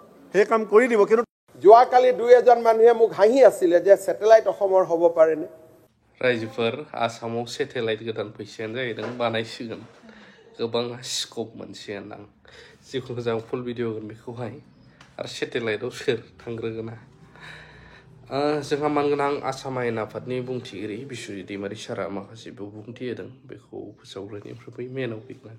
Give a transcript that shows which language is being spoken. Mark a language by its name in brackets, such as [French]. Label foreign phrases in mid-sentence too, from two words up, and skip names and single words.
[Assamese] সেই কাম কৰি দিব কিন্তু যোৱাকালি দুই এজন মানুহে মোক হাঁহি আছিলে যে স্যাটেলাইট অসমৰ হ'ব পাৰেনে [Bodo] रायजोफोर आसामाव सेटेलाइट गोदान फैसायानो जाहैदों बानायसिगोन गोबां स्कोप मोनसिगोन आं जिखुनु जाया [English] full video [Bodo] होगोन बेखौहाय आरो सेटेलाइटआव सोर थांग्रोगोन जोंहा मानगोनां आसाम आयेन आफादनि बुंथिगिरि बिश्वजित दैमारि सारा माखासे बिबुंथि होदों बेखौ फोसावग्रोनिफ्राय बै मेनाव फैगोन